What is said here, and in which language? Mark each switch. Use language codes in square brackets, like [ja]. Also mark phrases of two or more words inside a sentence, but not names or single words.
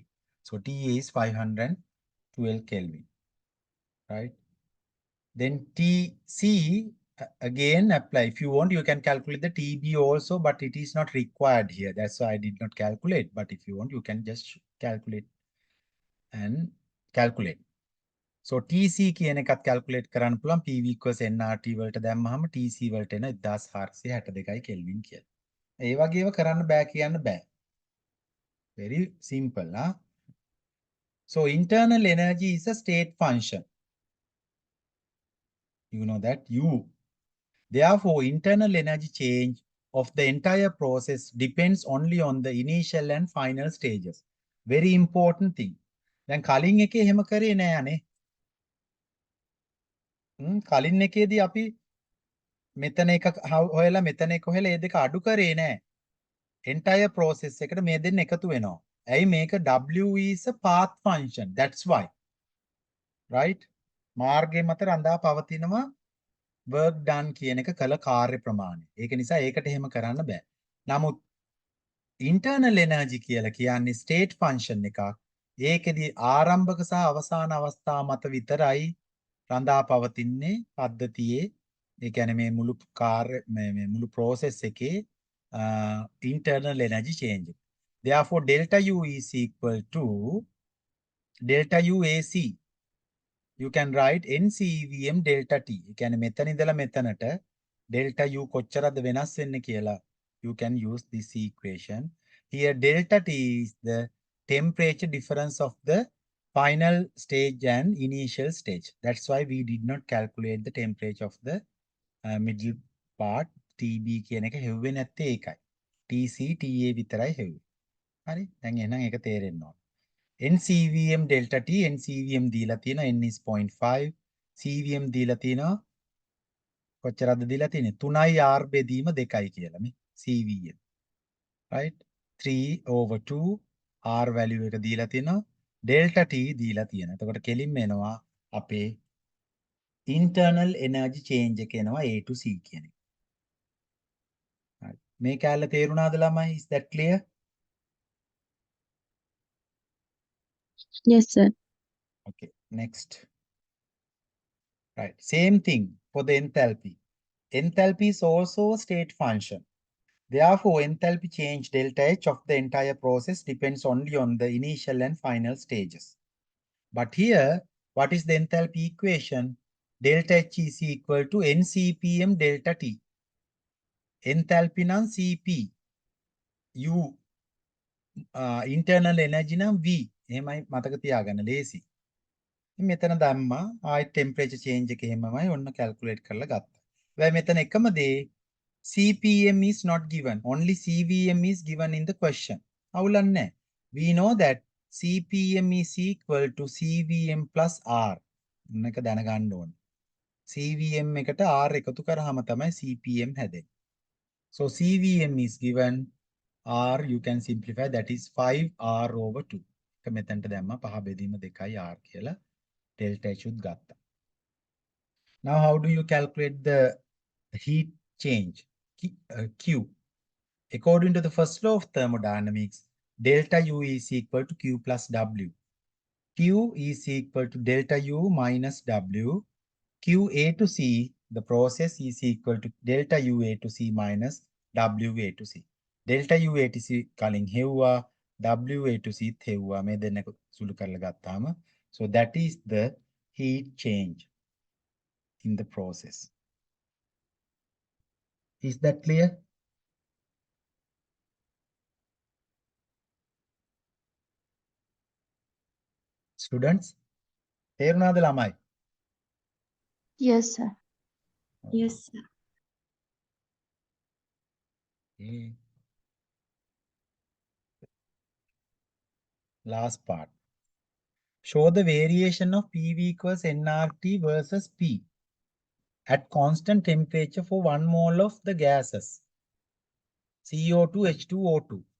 [en] So TA is 512 Kelvin, right? Then TC, again apply. If you want, you can calculate the TB also, but it is not required here. That's why I did not calculate. But if you want, you can just calculate and calculate. [si] So TC කියන එකත් calculate කරන්න පුළුවන් [en] PV equals nRT [si] වලට දැම්මහම TC වලට එන 1462 Kelvin කියලා. ඒ වගේව කරන්න බෑ කියන්න බෑ. [en] Very simple, huh? So internal energy is a state function. You know that U. Therefore, internal energy change of the entire process depends only on the initial and final stages. Very important thing. [si] දැන් කලින් එකේ එහෙම කරේ නෑනේ. කලින් එකේදී අපි මෙතන එක හොයලා මෙතන එක හොයලා ඒ දෙක අඩු කරේ නෑ. [en] Entire process [si] එකට මේ දෙන්න එකතු වෙනවා. ඇයි මේක [en] W is a path function. That's why. Right? [si] මාර්ගය මත රඳා පවතිනවා [en] work done [si] කියන එක කළ කාර්ය ප්‍රමාණය. ඒක නිසා ඒකට එහෙම කරන්න බෑ. නමුත් [en] internal energy [si] කියලා කියන්නේ [en] state function [si] එකක්. ඒකෙදී ආරම්භක සහ අවසාන අවස්ථා මත විතරයි රඳා පවතින්නේ පද්ධතියේ. ඒ කියන්නේ මේ මුළු කාර්ය මේ මුළු process එකේ [en] internal energy change. Therefore, delta U is equal to delta UAC. You can write NCVM delta T. [si] ඒ කියන්නේ මෙතන ඉඳලා මෙතනට [en] delta U [si] කොච්චරද වෙනස් වෙන්නේ කියලා. [en] You can use this equation. Here delta T is the temperature difference of the final stage and initial stage. That's why we did not calculate the temperature of the middle part. [si] TB කියන එක හෙව්වේ නැත්තේ ඒකයි. TC TA විතරයි හෙව්වේ. හරි? දැන් එහෙනම් ඒක තේරෙන්න ඕන. [en] NCVM delta T, [si] NCVM දීලා තියෙනවා [en] n is 0.5, [si] CVM දීලා තියෙනවා කොච්චරද දීලා තියෙන්නේ 3යි r බෙදීම 2යි කියලා මේ CVM [en] right 3/2 r value [si] එක දීලා තිනවා [en] delta t [si] දීලා තියෙනවා. එතකොට කෙලින්ම එනවා අපේ [en] internal energy change [si] එක එනවා [en] A to C [si] කියන එක. right. මේ කැලල තේරුණාද ළමයි? [en] Is that clear? Yes, sir. Okay, next. Right, same thing for the enthalpy. Enthalpy is also a state function. Therefore, enthalpy change delta H of the entire process depends only on the initial and final stages. But here, what is the enthalpy equation? Delta H is equal to NCPM delta T. [si] Enthalpy නම් CP. [en] U internal energy [si] නම් V. එහෙමයි මතක තියාගන්න ලේසි. මෙතන දැම්මා ආයෙත් [en] temperature change [si] එක එහෙමමයි ඔන්න calculate කරලා ගත්තා. [en] හැබැයි මෙතන එකම දේ CPM is not given. Only CVM is given in the question. [si] අවුලක් නැහැ. [en] We know that CPM is equal to CVM plus R. [si] මේක දැනගන්න ඕනේ. CVM එකට R එකතු කරාම තමයි CPM හැදෙන්නේ. [en] So CVM is given R, you can simplify, that is 5R over 2. [si] එක මෙතනට දැම්මා 5 බෙදීම 2යි R කියලා [en] delta H [si] උත් ගත්තා. [en] Now how do you calculate the heat change? Q. According to the first law of thermodynamics, delta U is equal to Q plus W. Q is equal to delta U minus W. QA to C, the process is equal to delta UA to C minus WA to C. Delta UA to C [si] කලින් හෙව්වා, [en] WA to C [si] හෙව්වා. මේ දෙන්නක සුළු කරලා ගත්තාම. [en] So that is the heat change in the process. Is that clear? Students, [si] තේරුණාද ළමයි? [en] Yes, sir. Yes, sir. Okay. Last part. Show the variation of PV equals nRT versus P at constant temperature for 1 mole of the gases CO2, H2O2.